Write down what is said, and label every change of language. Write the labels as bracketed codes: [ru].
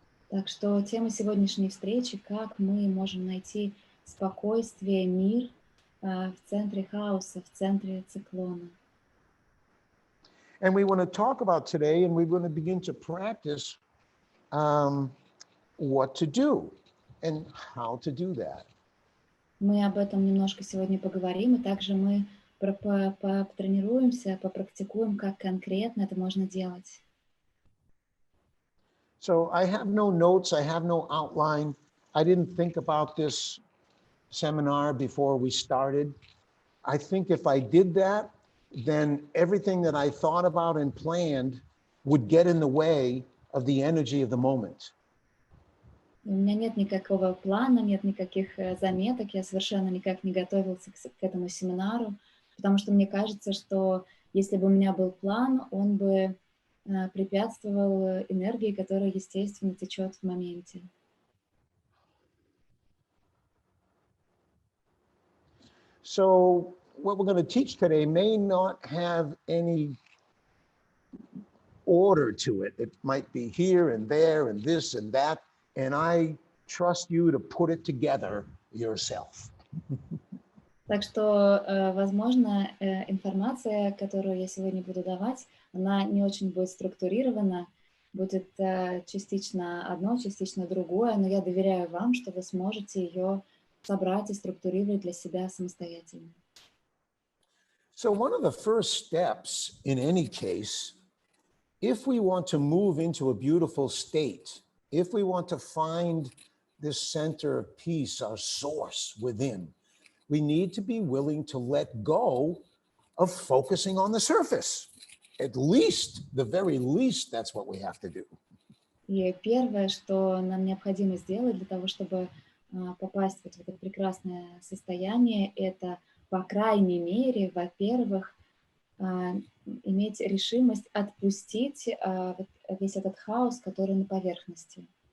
[ru] Так что тема сегодняшней встречи, как мы можем найти спокойствие, мир в центре хаоса, в центре циклона. [en] And we want to talk about today, and we're going to begin to practice what to do and how to do that. [ru] Мы об этом немножко сегодня поговорим, и также мы потренируемся, попрактикуем, как конкретно это можно делать. [en] So I have no notes, I have no outline. I didn't think about this seminar before we started. I think if I did that, then everything that I thought about and planned would get in the way of the energy of the moment. [ru] У меня нет никакого плана, нет никаких заметок, я совершенно никак не готовился к этому семинару, потому что мне кажется, что если бы у меня был план, он бы препятствовал энергии, которая, естественно, течет в моменте. [en] So what we're going to teach today may not have any order to it. It might be here and there and this and that, and I trust you to put it together yourself. [ru] Так что, возможно, информация, которую я сегодня буду давать, она не очень будет структурирована, будет частично одно, частично другое, но я доверяю вам, что вы сможете ее собрать и структурировать для себя самостоятельно. [en] So one of the first steps in any case, if we want to move into a beautiful state, if we want to find this center of peace, our source within, we need to be willing to let go of focusing on the surface. At least, the very least, that's what we have to do. [ru] И первое, что нам необходимо сделать для того, чтобы попасть вот в это прекрасное состояние, это, по крайней мере, во-первых, иметь решимость отпустить весь этот хаос, который на поверхности.